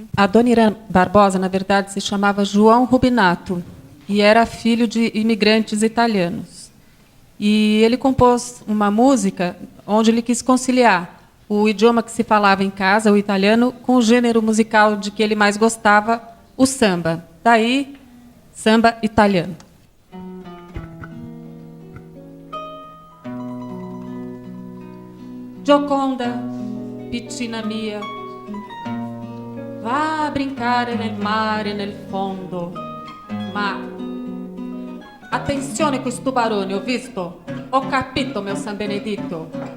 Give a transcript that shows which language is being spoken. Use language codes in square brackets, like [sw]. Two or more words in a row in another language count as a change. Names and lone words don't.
[pt] Adoniran Barbosa, na verdade, se chamava João Rubinato e era filho de imigrantes italianos. E ele compôs uma música onde ele quis conciliar o idioma que se falava em casa, o italiano, com o gênero musical de que ele mais gostava, o samba. Daí, samba italiano. [it] Gioconda, piccina mia, va a brincare nel mare nel fondo, ma attenzione questi tubaroni, ho visto, ho capito, meu San Benedito.